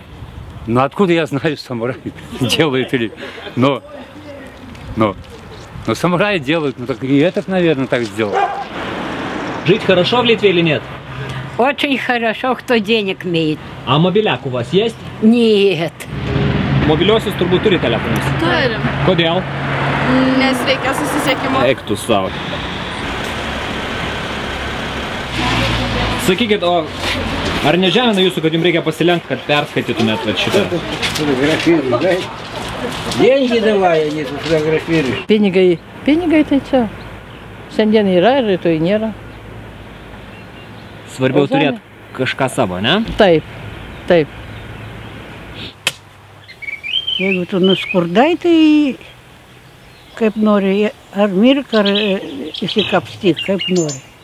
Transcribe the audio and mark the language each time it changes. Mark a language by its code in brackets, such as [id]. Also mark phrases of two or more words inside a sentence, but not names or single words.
[ru] Ну откуда я знаю, самурай делает или... Но самураи делают, ну так и этот, наверное, так сделал. Жить хорошо в Литве или нет? Очень хорошо, кто денег имеет. А мобиляк у вас есть? Нет. [lt] Mobiliosius turbūt turi telefonus. Turim. Kodėl? Nes reikia susisiekimo. Eik tu savo. Sakykit, o ar nežemina jūsų, kad jums reikia pasilenkti, kad perskaitytumėt šitą? [ru] Деньги давай, а не фотографируешь. [lt] Pinigai tai čia. Šiandien yra ir rytoj nėra. Svarbiau turėti kažką savo, ne? Taip, taip. Jeigu tu nuskurdai, tai kaip nori, ar mirk, ar įsikapstyk, kaip nori.